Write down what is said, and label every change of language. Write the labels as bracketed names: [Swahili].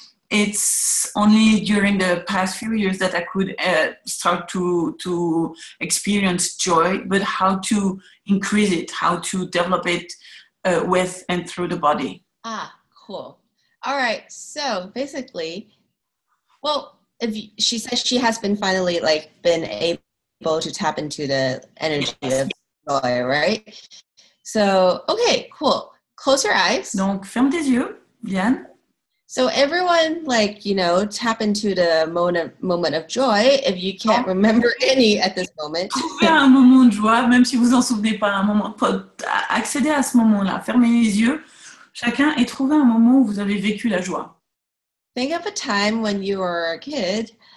[English] It's only during the past few years that I could start to experience joy, but how to increase it, how to develop it with and through the body. Ah, cool. All right. So basically, well, she says she has been finally been able to tap into the energy of joy, right? So, okay, cool. Close your eyes. [French] Donc, ferme tes yeux, Diane. [English] So everyone, tap into the moment of joy. If you can't remember any at this moment. [French] Trouvez un moment de joie, même si vous en souvenez pas, un moment. Accédez à ce moment-là. Fermez les yeux, chacun, et trouvez un moment où vous avez vécu la joie. [English] Think of a time when you were a kid.